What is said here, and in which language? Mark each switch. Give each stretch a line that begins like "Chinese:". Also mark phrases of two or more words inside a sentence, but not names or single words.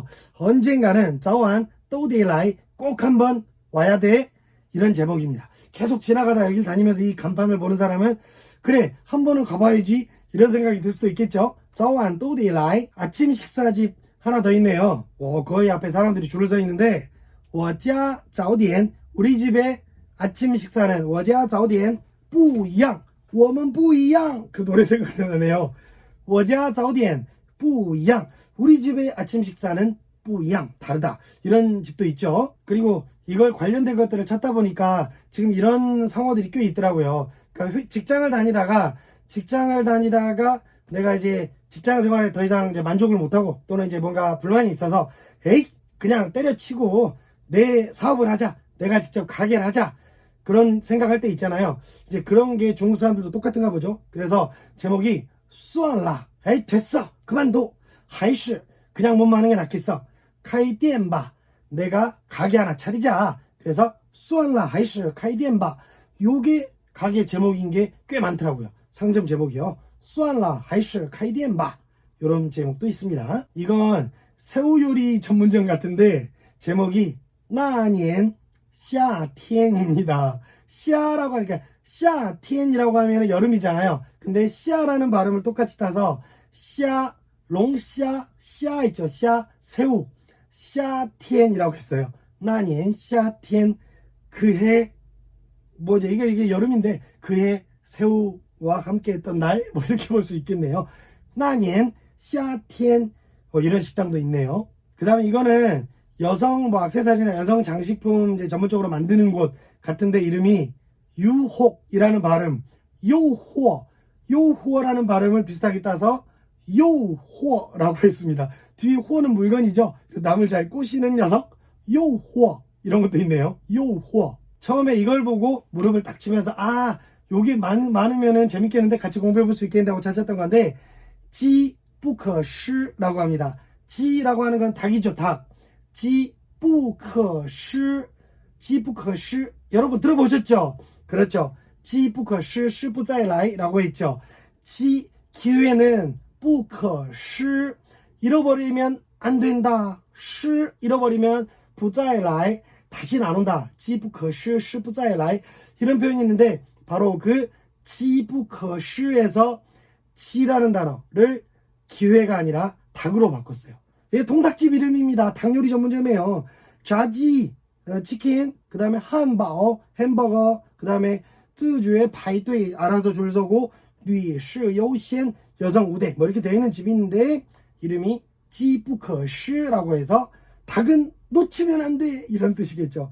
Korean: 언젠가는
Chinese: 早晚都得来
Korean: 꼭 한번 와야 돼 이런 제목입니다. 계속 지나가다 여길 다니면서 이 간판을 보는 사람은 그래 한 번은 가봐야지 이런 생각이 들 수도 있겠죠.
Chinese: 早晚都得来
Korean: 아침 식사집 하나 더 있네요. 거의 앞에 사람들이 줄을 서 있는데
Chinese: 我家早点
Korean: 우리 집에 아침 식사는
Chinese: 我家早点不一样我们不一样
Korean: 그 노래 생각나네요.
Chinese: 我家早点不一样.
Korean: 우리 집의 아침 식사는 不一样, 다르다. 이런 집도 있죠. 그리고 이걸 관련된 것들을 찾다 보니까 지금 이런 상어들이 꽤 있더라고요. 그러니까 직장을 다니다가 내가 이제 직장 생활에 더 이상 이제 만족을 못하고 또는 이제 뭔가 불만이 있어서 에이 그냥 때려치고 내 사업을 하자. 내가 직접 가게를 하자. 그런 생각할 때 있잖아요. 이제 그런 게 중국 사람들도 똑같은가 보죠. 그래서 제목이 算了, 에이 됐어. 그만둬. 还是 그냥 몸 마는 게 낫겠어.
Chinese: 开店吧.
Korean: 내가 가게 하나 차리자. 그래서
Chinese: 算了还是开店吧.
Korean: 요게 가게 제목인 게 꽤 많더라고요. 상점 제목이요.
Chinese: 算了还是开店吧.
Korean: 요런 제목도 있습니다. 이건 새우 요리 전문점 같은데 제목이
Chinese: 那年夏天
Korean: 입니다. 시아라고 하니까 夏天 이라고 하면 여름이잖아요. 근데 시아라는 발음을 똑같이 따서 시아, 롱시아, 시아 있죠. 시아, 새우. 夏天 이라고 했어요.
Chinese: 那年夏天.
Korean: 그해 뭐지 이게 여름인데 그해 새우와 함께 했던 날 뭐 이렇게 볼 수 있겠네요.
Chinese: 那年夏天.
Korean: 이런 식당도 있네요. 그 다음에 이거는 여성 뭐 액세서리나 여성 장식품 이제 전문적으로 만드는 곳 같은데 이름이 유혹이라는 발음, 요호라는 발음을 비슷하게 따서 요호라고 했습니다. 뒤에 호는 물건이죠. 남을 잘 꼬시는 녀석, 요호. 이런 것도 있네요. 요호. 처음에 이걸 보고 무릎을 딱 치면서 아 요게 많으면은 재밌겠는데 같이 공부해 볼 수 있겠는데 하고 찾았던 건데
Chinese: 机不可失
Korean: 라고 합니다. 지라고 하는 건 닭이죠. 닭.
Chinese: 机不可失. 机不可失.
Korean: 여러분 들어보셨죠? 그렇죠.
Chinese: 机不可失, 失不再来
Korean: 라고 했죠. 지 기회는
Chinese: 不可失.
Korean: 잃어버리면 안 된다. 失 잃어버리면
Chinese: 不再来.
Korean: 다시는 안 온다.
Chinese: 机不可失, 失不再来.
Korean: 이런 표현이 있는데 바로 그
Chinese: 机不可失
Korean: 에서 지라는 단어를 기회가 아니라 닭으로 바꿨어요. 이게 통닭집 이름입니다. 닭요리 전문점이에요. 자지, 치킨, 그 다음에 한바오, 햄버거, 그 다음에
Chinese: 自觉排队
Korean: 알아서 줄 서고
Chinese: 女士优先
Korean: 여성 우대 뭐 이렇게 되어 있는 집이 있는데 이름이
Chinese: 机不可失
Korean: 라고 해서 닭은 놓치면 안 돼 이런 뜻이겠죠.